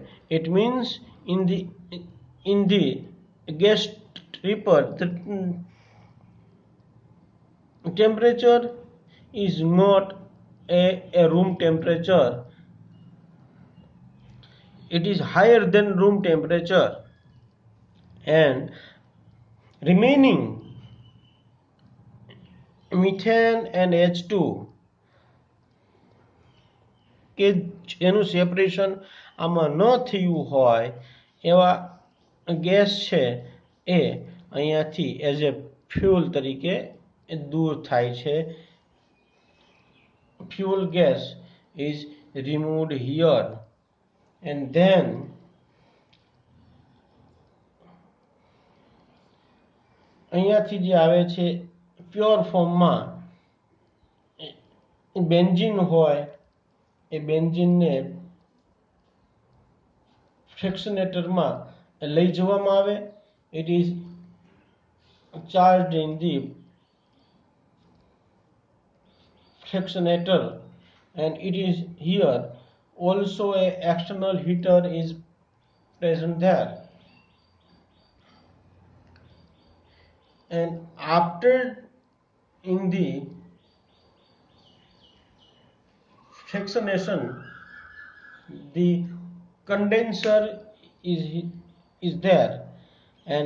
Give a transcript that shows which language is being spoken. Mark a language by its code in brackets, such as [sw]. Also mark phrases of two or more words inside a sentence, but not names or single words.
[en] It means in the gas stripper the temperature is not a room temperature, it is higher than room temperature, and remaining methane and H2 [gu] કે જેનું સેપરેશન આમાં ન થયું હોય એવા ગેસ છે એ અહીંયાથી [en] as a fuel [gu] તરીકે દૂર થાય છે. [en] Fuel gas is removed here, and then [gu] અહીંયાથી જે આવે છે પ્યોર ફોર્મમાં બેન્ઝીન હોય એ બેન્ઝીનને ફ્રેક્શનેટરમાં લઈ જવામાં આવે. [en] It is charged in the fractionator, and it is here also a external heater is present there, and after in the fractionation the condenser is there, and